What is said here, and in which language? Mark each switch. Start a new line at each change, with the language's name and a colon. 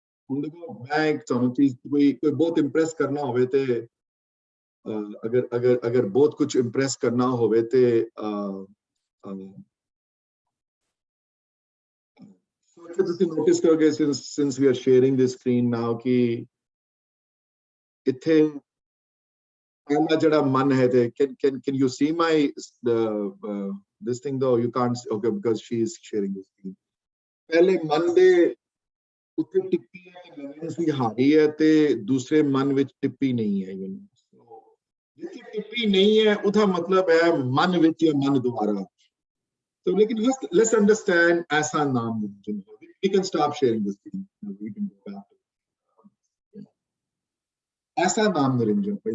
Punjabi: ਹੁਣ ਦੇਖੋ ਮੈਂ ਇੱਕ ਤੁਹਾਨੂੰ ਚੀਜ਼ ਕੋਈ ਬਹੁਤ ਇੰਪ੍ਰੈਸ ਕਰਨਾ ਹੋਵੇ ਤੇ ਅਗਰ ਬਹੁਤ ਕੁਝ ਇੰਪ੍ਰੈਸ ਕਰਨਾ ਹੋਵੇ ਤੇ ਤੁਸੀਂ ਨੋਟਿਸ ਕਰੋਗੇ
English: since we are sharing this screen now
Punjabi: ਕਿ ਇੱਥੇ ਪਹਿਲਾ ਜਿਹੜਾ ਮਨ ਹੈ ਤੇ
English: can you see my this thing though? You can't, okay, because she is sharing this screen.
Punjabi: ਪਹਿਲੇ ਮਨ ਦੇ ਉੱਤੇ ਟਿੱਪੀ ਹੈ ਤੇ ਲਗਨ ਸੀ ਹਾਰੀ ਹੈ, ਤੇ ਦੂਸਰੇ ਮਨ ਵਿੱਚ ਟਿੱਪੀ ਨਹੀਂ ਹੈ। ਜਿੱਥੇ ਟਿੱਪੀ ਨਹੀਂ ਹੈ ਉਹਦਾ ਮਤਲਬ ਹੈ ਮਨ ਵਿੱਚ ਜਾਂ ਮਨ ਦੁਆਰਾ।
English: So लेकिन let's understand ऐसा नाम निरंजन है। We can stop sharing this thing. We can go back to ऐसा नाम निरंजन है।